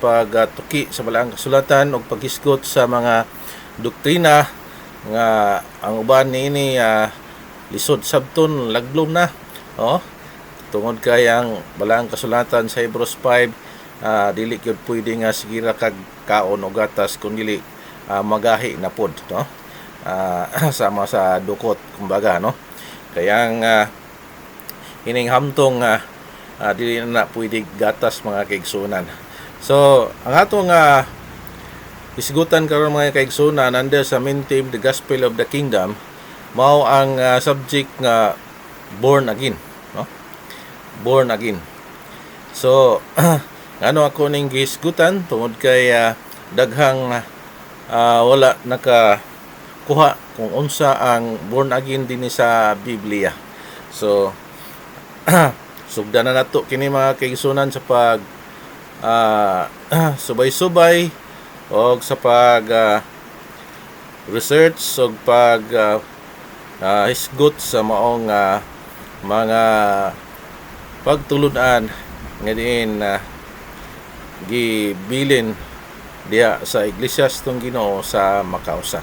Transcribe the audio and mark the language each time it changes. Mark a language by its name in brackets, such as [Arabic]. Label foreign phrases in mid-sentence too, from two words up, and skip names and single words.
[Cebuano] pagtuki sa balaang kasulatan og paghisgot sa mga doktrina nga ang uban niini lisod sabton laglom na tungod kay ang balaang kasulatan sa Hebrews 5 dili gyud pwede nga sigira kag kaon o gatas kun dili magahi na pod sama sa dukot kumbaga kaya ang hining hamtong dili na pwede gatas mga kaigsunan. So ang atong isgutan karon mga kaigsunan under sa main theme The Gospel of the Kingdom mao ang subject nga [English] born again, born again. [Cebuano] So ngano ako ning gisgutan tungod kay daghang wala nakakuha kung unsa ang [English] born again [Cebuano] dinhi sa Biblia. So sugdan na nato kini mga kaigsunan sa pag subay-subay og sa pag research og pag hisgot sa maong mga pagtulunan nga diin gibilin diha sa iglesia tong Ginoo sa Makausa.